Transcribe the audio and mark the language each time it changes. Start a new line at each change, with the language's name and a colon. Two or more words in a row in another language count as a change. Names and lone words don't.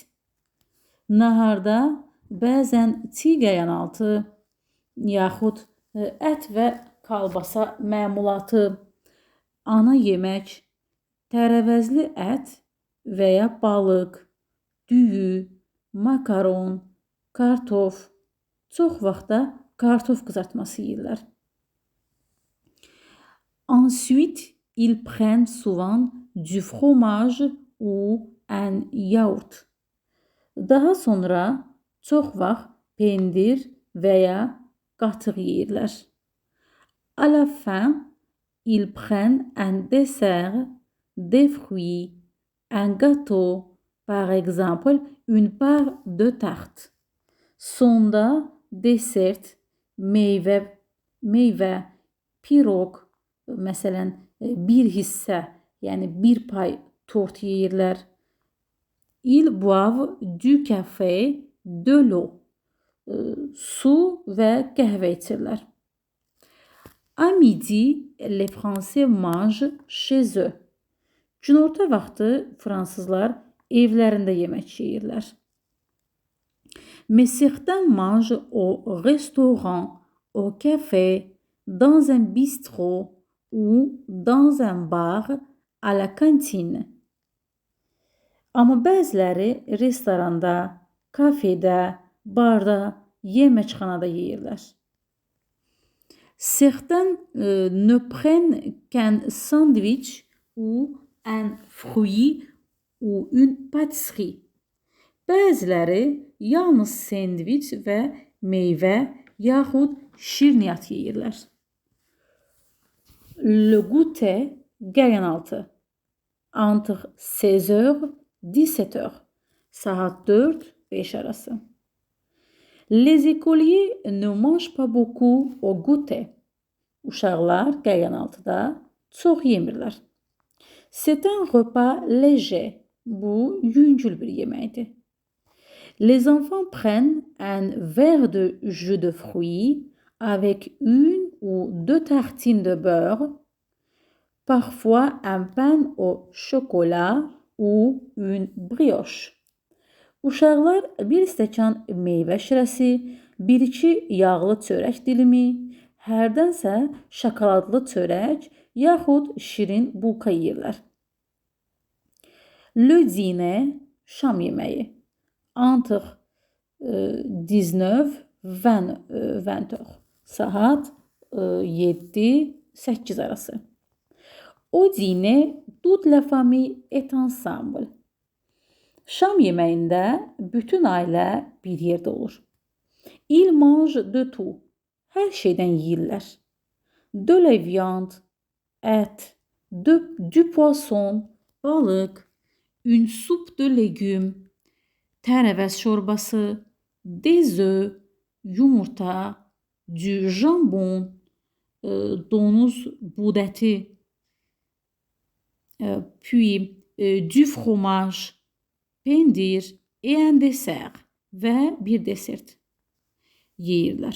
Azerbaijani: Naharda bəzən çiğ qəyanaltı, yaxud ət və kalbasa məmulatı, ana yemək, tərəvəzli ət və ya balıq, düyü, makaron, kartof, çox vaxt da kartof qızartması yeyirlər.
French: Ensuite, ils prennent souvent du fromage ou un yaourt.
Azerbaijani: Daha sonra çox vaxt pendir və ya qatıq yeyirlər.
French: À la fin, ils prennent un dessert, des fruits, un gâteau, par exemple une part de tarte.
Azerbaijani: Sonda desert, meyvə, piroq, məsələn, bir hissə, yəni bir pay tort yeyirlər.
French: Ils boivent du café, de l'eau,
Azerbaijani: su və qəhvə içirlər.
French: À midi, les Français mangent chez eux.
Azerbaijani: Günorta vaxtı fransızlar evlərində yemək yeyirlər.
French: Mais certains mangent au restaurant, au café, dans un bistrot ou dans un bar, à la cantine.
Azerbaijani: Amma bəziləri restoranda, kafedə, barda, yeməkxanada yeyirlər.
French: Certains ne prennent qu'un sandwich ou un fruit ou une pâtisserie.
Azerbaijani: Bəziləri yalnız sendviç və meyvə yaxud şirniyyat yeyirlər.
French: Le goûter, qəyanaltı. Entre 16h, 17h,
Azerbaijani: saat 4-5 arası.
French: Les écoliers ne mangent pas beaucoup au goûter.
Azerbaijani: Uşaqlar qəyanaltıda çox yemirlər.
French: C'est un repas léger.
Azerbaijani: Bu yüngül bir yeməkdir.
French: Les enfants prennent un verre de jus de fruits avec une ou deux tartines de beurre, parfois un pain au chocolat ou une brioche.
Azerbaijani: Uşaqlar bir stəkan meyvə şirəsi, bir-iki yağlı çörək dilimi, hərdənsə şokoladlı çörək yaxud şirin bulka yeyirlər.
French: Le dîner,
Azerbaijani: şam yeməyi.
French: Entre 19-20h,
Azerbaijani: saat 7-8 arası.
French: Au dîner, toute la famille est ensemble.
Azerbaijani: Şam yeməyində bütün ailə bir yerdə olur.
French: Ils mangent de tout.
Azerbaijani: Hər şeydən yeyirlər.
French: De la viande, ət, du poisson, balıq, une soupe de légumes,
Azerbaijani: tərəvəz şorbası,
French: des œufs, yumurta, du jambon,
Azerbaijani: donuz bud əti,
French: puis du fromage, pendir et un dessert
Azerbaijani: ve bir desert yeyirlər.